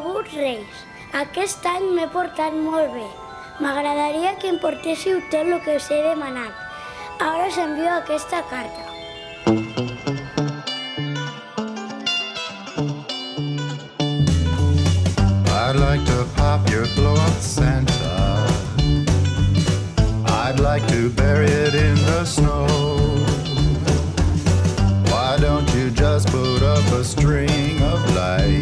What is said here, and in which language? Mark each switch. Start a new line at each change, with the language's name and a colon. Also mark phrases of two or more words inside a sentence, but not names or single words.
Catalan: Reis. Aquest any m'he portat molt bé. M'agradaria que em portéssiu tot el que us he demanat. Ara us envio aquesta carta.
English: I'd like to pop your blow-up Santa. I'd like to bury it in the snow. Why don't you just put up a string of lights?